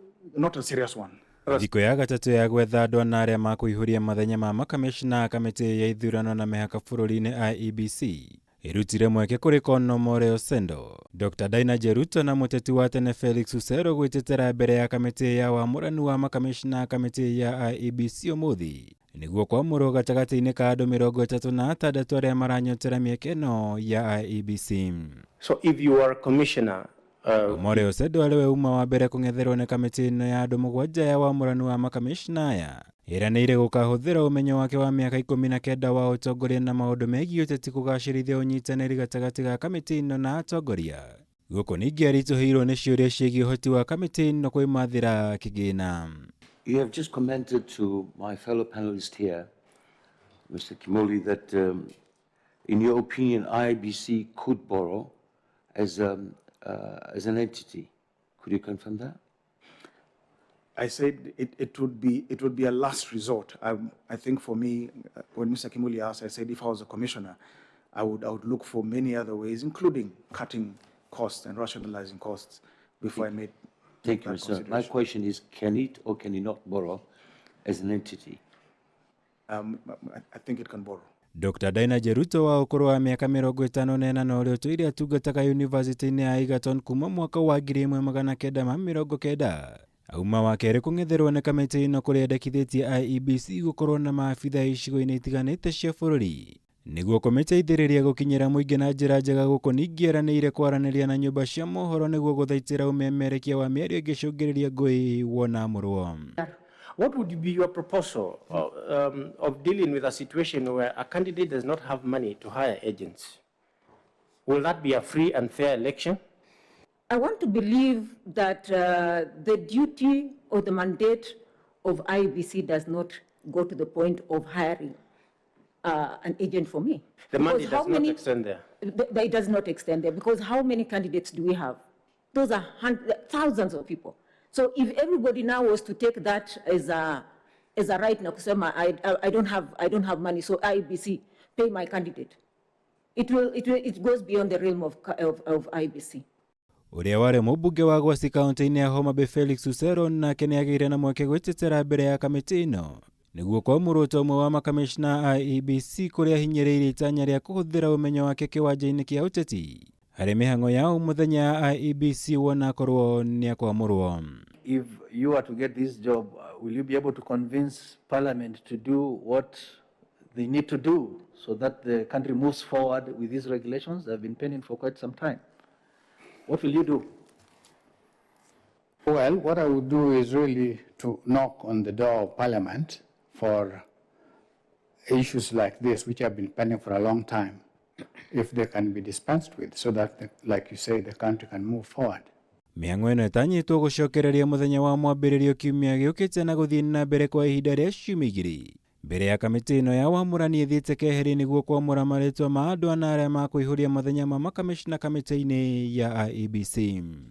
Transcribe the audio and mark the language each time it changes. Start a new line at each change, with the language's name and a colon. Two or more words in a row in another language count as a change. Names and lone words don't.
English: not a serious one.
Kikuyu: Thiko ya gatatu ya gwetha andu na aria makuihuria mathenya ma makamishna Kamiti ya ithurano na mihaka bururi-ini IEBC irutire mweke kuri Kameme Osendo, Dr. Daina Jeruto na muteti wa tene Felix Usero gwitetera mbere ya kamiti ya wamurani wa makamishna Kamiti ya IEBC umuthi niguo kwamurwo gatagati-ini ka andu 36 aria maranyotera mieke ino ya IEBC.
English: So if you are a commissioner,
Kikuyu: Kameme Osendo ariwe uma wa mbere kung'etherwo ni kamiti ino ya andu 7 ya wamurani wa makamishna aya iranĩire gũkahuthĩra ũmenyo wake wa mĩaka 19 wa ũtongoria na maũndũ megiĩ ũteti kũgacĩrithia ũnyitanĩri gatagatĩ ga kamiti ino na atongoria. Gũkũ ningĩ aritũhĩirwo nĩ ciũria ciĩgiĩ ũhoti wa kamiti ino kwĩmathĩra kĩgĩna.
English: You have just commented to my fellow panelist here, Mr. Kimoli, that in your opinion, IEBC could borrow as an entity. Could you confirm that? I said it would be a last resort. I think for me, when Mr. Kimoli asked, I said if I was a commissioner, I would look for many other ways, including cutting costs and rationalizing costs before I made. Thank you, sir. My question is, can it or can it not borrow as an entity? I think it can borrow.
Kikuyu: Dr. Daina Jeruto wa ũkũrũ wa mĩaka 54 na ũrĩa ũtũire atungataga yunivasĩtĩ-inĩ ya Egerton kuma mwaka wa 1990 auma wa kerĩ kũng'etherwo nĩ kamiti ino kũrĩa endekithĩtie IEBC gũkorwo na maabitha icigo-inĩ itiganĩte cia bũrũri nĩguo kũmĩteithĩrĩria gũkinyĩra mũingĩ na njĩra njega. Gũkũ ningĩ eranĩire kwaranĩria na nyũmba cia mohoro nĩguo gũthaitĩra ũmemerekia wa mĩario ĩngĩcũngĩrĩria ngũĩ wamurwo.
English: what would be your proposal of dealing with a situation where a candidate does not have money to hire agents? Will that be a free and fair election? I want to believe that the duty or the mandate of IEBC does not go to the point of hiring an agent for me. The mandate does not extend there. It does not extend there, because how many candidates do we have? Those are thousands of people. So if everybody now was to take that as a right now, I don't have money, so IEBC pay my candidate. It goes beyond the realm of IEBC.
Kikuyu: Uria wari mũmbunge wa Gwasi kaunti-inĩ ya Homa Bay Felix Usero nake nĩagĩire na mweke gwĩtetera mbere ya kamiti ino nĩguo kwamurwo ta ũmwe wa makamishna IEBC kũrĩa hinyĩrĩirie itanya rĩa kũhũthĩra ũmenyo wake kĩwanja-inĩ kĩa ũteti harĩ mĩhang'o ya mũthenya ya IEBC wona akorwo nĩakwamũrwo.
English: If you are to get this job, will you be able to convince Parliament to do what they need to do so that the country moves forward with these regulations that have been pending for quite some time? What will you do? Well, what I would do is really to knock on the door of Parliament for issues like this, which have been pending for a long time, if they can be dispensed with, so that, like you say, the country can move forward.
Kikuyu: Mĩhang'o ĩno ĩtanyĩtwo gũcokereria mũthenya wa mwambĩrĩrio kiumia gĩũkĩte na gũthiĩ na mbere kwa ihinda rĩa ciumia 2 mbere ya kamiti ino ya wamurani ĩthiĩte keheri nĩguo kwamũra marĩtwa ma andũ ana arĩa makũihũria mathenya ma makamishna kamiti-inĩ ya IEBC.